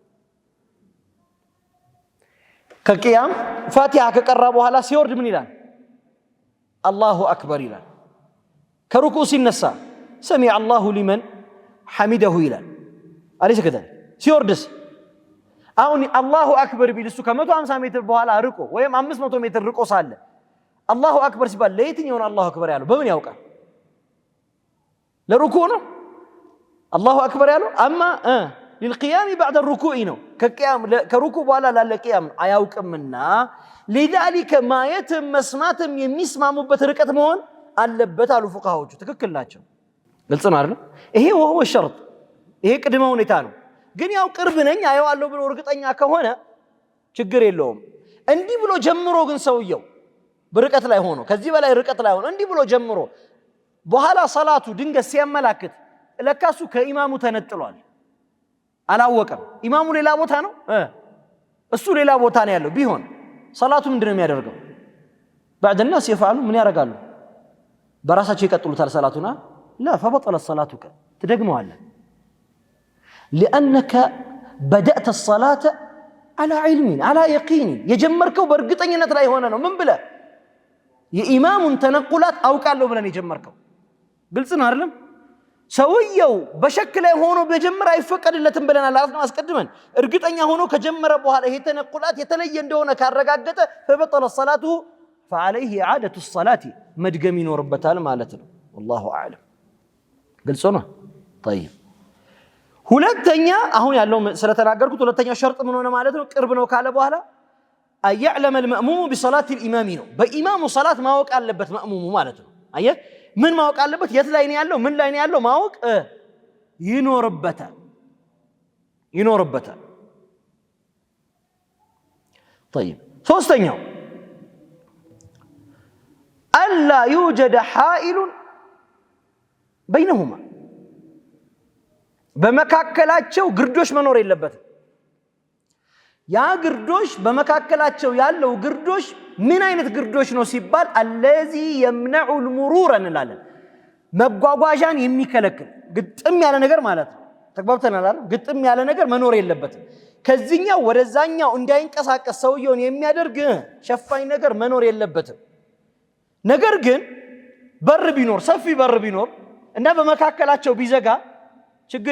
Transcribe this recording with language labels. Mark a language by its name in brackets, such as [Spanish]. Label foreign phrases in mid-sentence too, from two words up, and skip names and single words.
[Amharic] ከቂያም ፋቲሃ ከቀራ በኋላ ሲወርድ ምን ይላል [Arabic] الله أكبر [Amharic] ይላል ከሩኩ ሲነሳ [Arabic] سمع الله لمن حمده [Amharic] ይላል [Arabic] أليس كذلك [Amharic] ሲወርድስ አሁን [Arabic] الله أكبر [Amharic] ቢልሱ ከ150 ሜትር በኋላ ርቆ ወይም 500 ሜትር ርቆ ሳለ አላሁ አክበር ሲባል ለየትኛው ነው አላሁ አክበር ያለው በምን ያውቃል ለሩኩ ነው [Arabic] الله أكبر [Amharic] ያለው አማ [Arabic] للقيام بعد الركوع [Amharic] ነው ከሩኩ በኋላ ላለ ቂያም አያውቅምና [Arabic] لذلك ما يتم [Amharic] መስማትም የሚስማሙበት ርቀት መሆን አለበት አሉ ፉቃሃዎቹ ትክክል ናቸው ግልጽ ነው አይደል ይሄ [Arabic] وهو شرط [Amharic] ይሄ ቅድመ ሁኔታ ነው ግን ያው ቅርብ ነኝ አየዋለሁ ብሎ እርግጠኛ ከሆነ ችግር የለውም እንዲህ ብሎ ጀምሮ ግን ሰውየው በርቀት ላይ ሆኖ ከዚህ በላይ ርቀት ላይ ሆኖ እንዲህ ብሎ ጀምሮ በኋላ ሰላቱ ድንገት ሲያመላክት ለካሱ ከኢማሙ ተነጥሏል አላወቀም ኢማሙ ሌላ ቦታ ነው እሱ ሌላ ቦታ ነው ያለው ቢሆን ሰላቱ ምንድነው የሚያደርገው [Arabic] بعد الناس يفعلوا [Amharic] ምን ያረጋሉ በራሳቸው ይቀጥሉታል ሰላቱና [Arabic] لا فبطل صلاتك [Amharic] تدغمዋለህ [Arabic] لانك بدات الصلاه على علم على يقين [Amharic] የጀመርከው በእርግጠኝነት ላይ ሆነ ነው ምን ብለ የኢማሙን ተነቁላት አውቃለሁ ብለን የጀመርከው ግልጽ ነው አይደለም ሰውየው በሸክ ላይ ሆኖ በጀመረ አይፈቀድለትም ብለናል አስቀድመን እርግጠኛ ሆኖ ከጀመረ በኋላ ይሄ ተነቁላት የተለየ እንደሆነ ካረጋገጠ [Arabic] فبطل صلاته فعليه اعاده الصلاه [Amharic] መድገም ይኖርበታል ማለት ነው [Arabic] والله أعلم قل صنع طيب [Amharic] ሁለተኛ አሁን ያለው ስለተናገርኩት ሁለተኛ ሸርጥ ምን ሆነ ማለት ነው ቅርብ ነው ካለ በኋላ [Arabic] أن يعلم المأموم بصلاة الإمام [Amharic] ነው በኢማሙ ሰላት ማወቅ አለበት ማእሙሙ ማለት ነው አየህ ምን ማወቅ አለበት የት ላይ ነው ያለው ምን ላይ ነው ያለው ማወቅ ይኖርበታል طيب ሶስተኛው [Arabic] ألا يوجد حائل بينهما [Amharic] በመካከላቸው ግርዶሽ መኖር የለበትም ያ ግርዶሽ በመካከላቸው ያለው ግርዶሽ ምን አይነት ግርዶሽ ነው ሲባል [Arabic] الذي يمنع المرور [Amharic] እንላለን መጓጓዣን የሚከለክል ግጥም ያለ ነገር ማለት ነው ተግባብተናል አይደል ግጥም ያለ ነገር መኖር የለበትም ከዚህኛው ወደዛኛው እንዳይንቀሳቀስ ሰውየውን የሚያደርግ ሸፋኝ ነገር መኖር የለበትም ነገር ግን በር ቢኖር ሰፊ በር ቢኖር እና በመካከላቸው ቢዘጋ ችግር